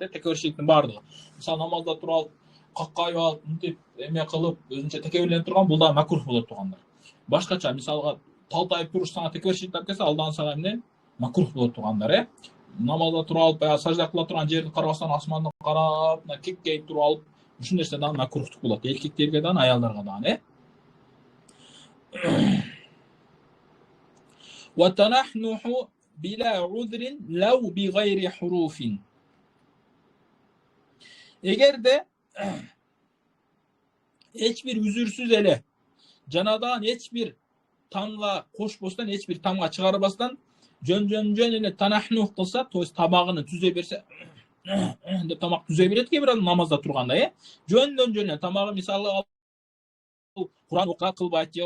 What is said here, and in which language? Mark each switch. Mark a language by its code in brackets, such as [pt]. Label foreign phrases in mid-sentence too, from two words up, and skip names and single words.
[ky] текеберчиликтин баардыгы мисалы намазда туруп алып каккайып алып мынтип эме кылып өзүнчө текеберленип турган бул да макрух болот туугандар башкача мисалга талтайып туруш сага текеберчилик алып келсе алдан сага эмне макрух болот туугандар намазда туруп алып баягы сажда кыла турган жерди карабастан асманды карап мына кеккейип туруп алып ушул нерсе дагы макрухтук болот эркектерге дагы аялдарга дагы [ar] وتنحنح بلا عذر لو بغير حروف [ky] эгерде эч бир үзүрсүз эле жанадан эч бир тамга кошпостон эч бир тамга чыгарбастан жөн эле танахнух кылса [ru] то есть [ky] тамагын түзө берсе деп тамак түзө берет кээ бир адам намазда турганда жөндөн эле тамагы мисалы Куран окуя кылбайт же